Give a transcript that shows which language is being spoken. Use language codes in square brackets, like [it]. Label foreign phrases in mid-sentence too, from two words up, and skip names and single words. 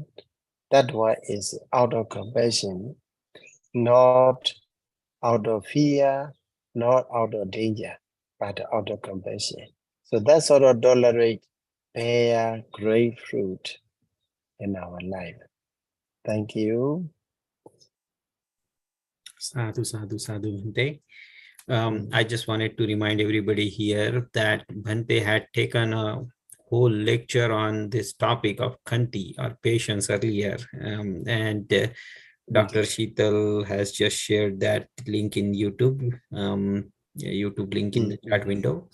[en] That one is out of compassion, not out of fear, not out of danger, but out of compassion. So that sort of tolerate bear great fruit in our life. Thank you. [pi] Sadhu, sadhu, sadhu, Bhante. [en] I just wanted to remind everybody here that Bhante had taken a whole lecture on this topic of Khanti or patience earlier. And Dr. Sheetal has just shared that link in YouTube, YouTube link in the chat window.